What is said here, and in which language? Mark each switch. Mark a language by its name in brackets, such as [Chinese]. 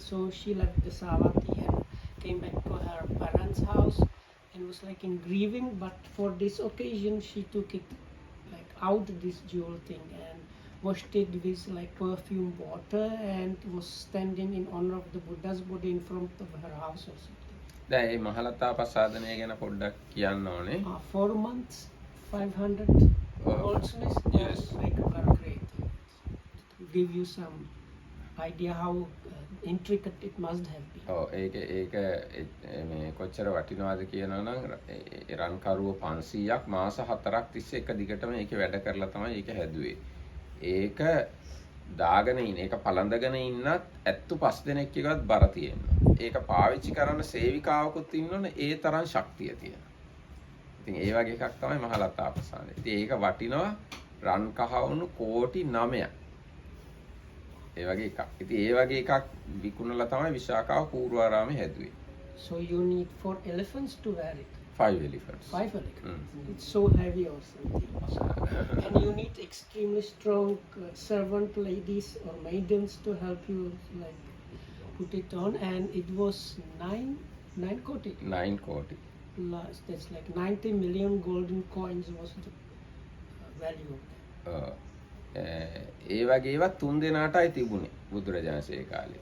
[English] So she left the Savati and came back to her parents' house and was like in grieving. But for this occasion, she took it like out this jewel thing and washed it with like perfume water and was standing in honor of the Buddha's body in front of her house or something. [Sinhala] දැන් මේ මහලතා ප්‍රසාදනය ගැන පොඩ්ඩක් කියන්න ඕනේ. [English] 4 months, 500 goldsmiths. Yes. Like very great. To give you some idea how intricate it must have been. [Sinhala] ඔව් ඒක මේ කොච්චර වටිනවද කියනවා නම් රන් කරුව 500ක් මාස 4ක් තිස්සේ එක දිගටම ඒකේ වැඩ කරලා තමයි ඒක හැදුවේ. ඒක දාගෙන ඉන්න ඒක පළඳගෙන ඉන්නත් ඇත්තු 5 දෙනෙක් එකවත් බර තියෙනවා. ඒක පාවිච්චි කරන්න සේවිකාවකුත් ඉන්නෝනේ ඒ තරම් ශක්තිය තියෙනවා. ඉතින් ඒ වගේ එකක් තමයි මහලතා ප්‍රසාදය. ඉතින් ඒක වටිනවා රන් කහවණු කෝටි 9ක්. ඒ වගේ එකක්. ඉතින් ඒ වගේ එකක් විකුණලා තමයි විශාකාව පූර්වාරාමේ හැදුවේ. [English] So you need 4 elephants to wear it. 5 elephants. 5 elephants. It's so heavy or something. And you need extremely strong servant ladies or maidens to help you like put it on. And it was 9 koti. [Sinhala] 9 කෝටි. [English] That's like 90 million golden coins was the value of that. [Sinhala] ඒ වගේ ඒවා 3 දෙනාටයි තිබුණේ බුදුරජාණන්සේ කාලේ.